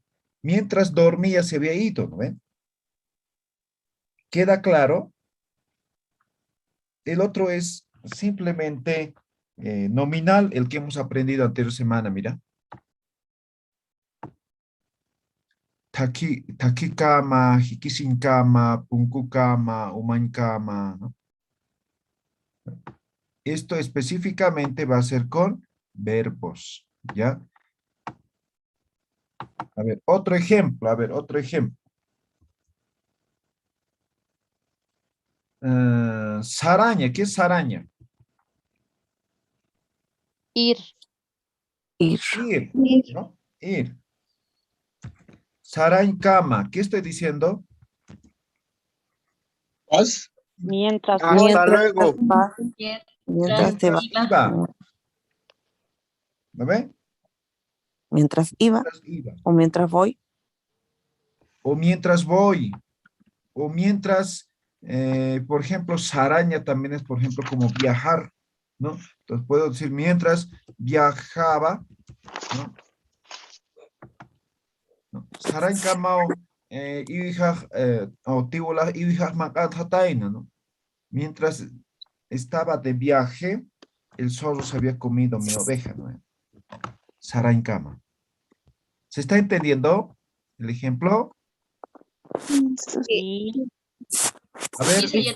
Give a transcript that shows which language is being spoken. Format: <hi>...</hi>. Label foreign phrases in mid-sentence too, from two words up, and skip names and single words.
<es>Mientras dormía se había ido, ¿no ve? ¿Queda claro? El otro es simplemente nominal, el que hemos aprendido anterior semana, mira.</es> <ay>Taki kama, hikisin kama, punku kama, uman kama,</ay> <es>¿no? Esto específicamente va a ser con verbos, ¿ya? A ver, otro ejemplo, Saraña, ¿qué es saraña? Ir. Ir, ¿no? Ir.</es> <ay>Sarañ cama,</ay> <es>¿qué estoy diciendo? Pues, Mientras hasta luego. Mientras te va. Iba. ¿No ve? Mientras iba. Mientras iba. O mientras voy. O mientras voy. O mientras, por ejemplo, saraña también es, por ejemplo, como viajar, ¿no? Entonces puedo decir mientras viajaba, ¿no?</es> <ay>Sarañ kamao, o tiwala ibijaj makatataina,</ay> <es>¿no? Mientras estaba de viaje, el zorro se había comido mi oveja, ¿no?</es> <ay>Sarañ kama.</ay> <es>¿Se está entendiendo el ejemplo? Sí. A ver, Sí, sí,</es>